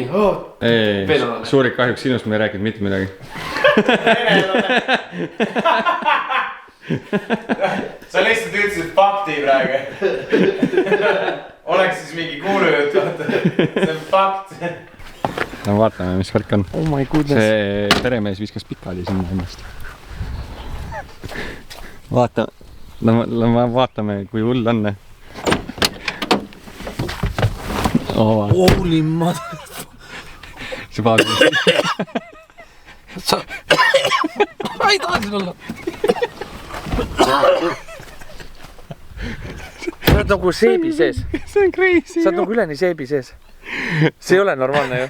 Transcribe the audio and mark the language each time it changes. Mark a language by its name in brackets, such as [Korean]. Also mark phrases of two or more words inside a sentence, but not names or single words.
[Estonian] Ei, Suurik kahjuks sinust me ei rääkinud mitte midagi. Sa lihtsalt ütlesid fakti praegu. Oleks siis mingi kuulujutt, vaata. See on fakt. No vaatame, mis värk on. [English] Oh my goodness. [Estonian] See peremees viskas pikali sinna ennast. Vaatame, kui hull on. [English] Holy mother. [Estonian] See vaatame. Ma ei taha siin olla. Sa oled nagu seebi sees. See on crazy. Sa oled nagu üleni seebi sees. See ei ole normaalne ju.